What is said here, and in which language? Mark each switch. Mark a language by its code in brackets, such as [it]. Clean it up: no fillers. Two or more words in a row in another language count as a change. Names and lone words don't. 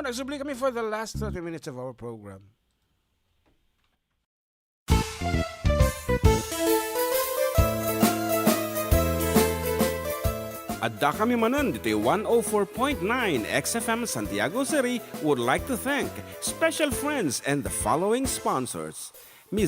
[ilo] Nagsubli kami [en] for the last 30 minutes of our program. [ilo] Adda kami Manen, Ditoy [en] 104.9 XFM Santiago City would like to thank special friends and the following sponsors. Ms.